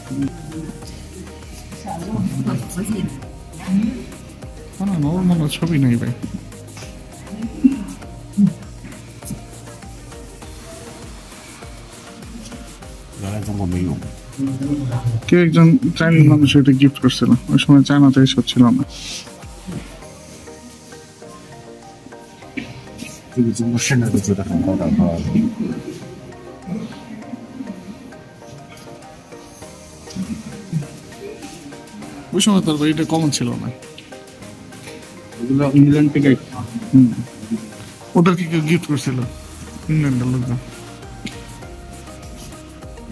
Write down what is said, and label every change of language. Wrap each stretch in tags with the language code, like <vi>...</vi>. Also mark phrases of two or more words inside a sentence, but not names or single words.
<bn>ওর মনে ছবি নেই ভাই। কেউ একজন চাইনিজ মানুষ এটা গিফট করছিল, ওই সময় চায়নাতে এসব ছিল না।</bn> <zh>这个中国现在都觉得很高大上。</zh> <bn>ওই সময় তার এটা কমন ছিল না। এগুলো ইংল্যান্ড থেকে, ওদেরকে কেউ গিফট করছিল, ইংল্যান্ডের লোকজন।</bn>